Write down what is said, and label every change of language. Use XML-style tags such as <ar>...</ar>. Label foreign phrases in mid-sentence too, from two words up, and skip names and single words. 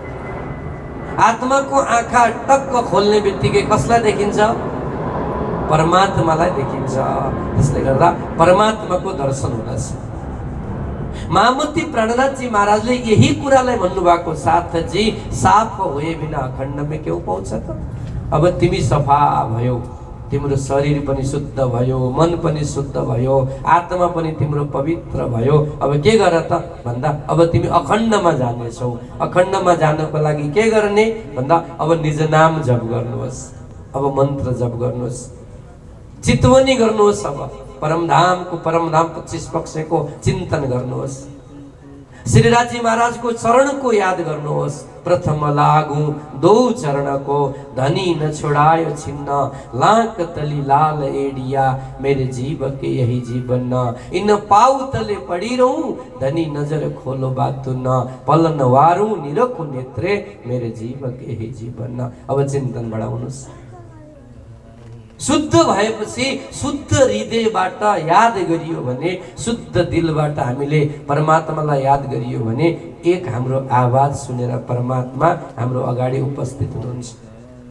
<ne>आत्माको आँखा टक्क खोल्ने बित्तिकै कसलाई देखिन्छ? परमात्मालाई देखिन्छ। त्यसले गर्दा परमात्माको दर्शन हुँदछ। महामती प्राणनाथजी महाराजले यही कुरालाई भन्नुभएको,</ne> <hi>साथजी साफ होए बिना</hi> <ne>अखण्डमै क्यों पाउँछ त। अब तिमी सफा भयो, तिम्रो शरीर पनि शुद्ध भयो, मन पनि शुद्ध भयो, आत्मा पनि तिम्रो पवित्र भयो। अब के गर त भन्दा अब तिमी अखण्डमा जानेछौ। अखण्डमा जानको लागि के गर्ने भन्दा अब निज नाम जप गर्नुहोस्, अब मन्त्र जप गर्नुहोस्, चितवनी गर्नुहोस्। अब परमधामको परमधाम 25 पक्षको चिन्तन गर्नुहोस्। श्रीराजी महाराजको चरणको याद गर्नुहोस्।</ne> <hi>प्रथम लागू दो चरणको धनी न छोडायो छिन्न, लाख तली लाल एडिया मेरे जीव के यही जीवन न। इन पाउ तले पड़ी रहूं धनी नजर खोलो बातु न, पलन वारू निरखु नेत्रे मेरे जीव के यही जीवन न।</hi> <ne>अब चिन्तन बढाउनुहोस्। शुद्ध भएपछि शुद्ध हृदयबाट याद गरियो भने, शुद्ध दिलबाट हामीले परमात्मालाई याद गरियो भने एक हाम्रो आवाज सुनेर परमात्मा हाम्रो अगाडि उपस्थित हुनुहुन्छ।</ne>